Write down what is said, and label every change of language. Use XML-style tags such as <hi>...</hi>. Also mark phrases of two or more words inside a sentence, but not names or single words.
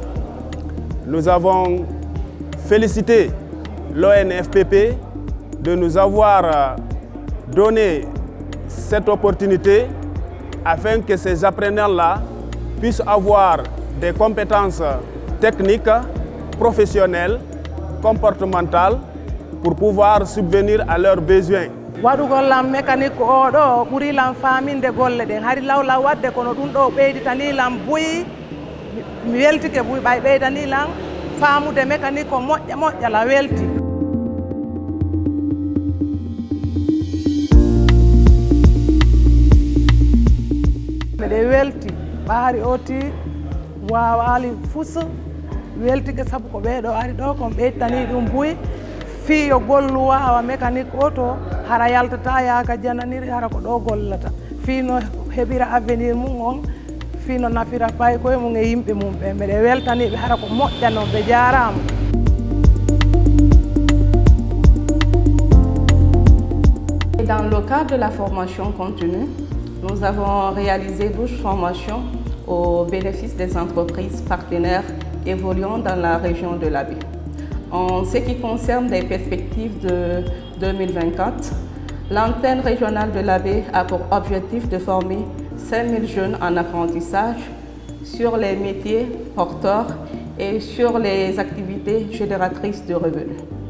<fr>Nous avons félicité l'ONFPP de nous avoir donné cette opportunité afin que ces apprenants-là puissent avoir des compétences techniques, professionnelles, comportementales pour pouvoir subvenir à leurs besoins.</fr> <ff>Waɗugollam mécanique oɗo ɓurilam faminde golle ɗen hari lawlaw wadde kono ɗum ɗo ɓeyditanilam buyi mi weltike buyi ɓay ɓeydanilam famude mécanique ko moƴƴa la welti. Mbeɗe welti ɓaari oti wawali fus weltike saabu ko ɓeeɗo ari ɗo kon ɓeyditani ɗum buyi fiyo gollu wawa mécanique oto hara yaltata yaaka jananiri hara ko ɗo gollata fino heɓira avenir mum on fino nafira pay koye mum e yimɓe mum ɓe mbeɗe weltaniɓe hara ko moƴƴano ɓe jarama.</ff> <fr>Dans le cadre de la formation continue, nous avons réalisé 12 formations au bénéfice des entreprises partenaires évoluant dans la région de l'Abbé. En ce qui concerne les perspectives de 2024, l'antenne régionale de l'Abbé a pour objectif de former 5000 jeunes en apprentissage sur les métiers porteurs et sur les activités génératrices de revenus.</fr>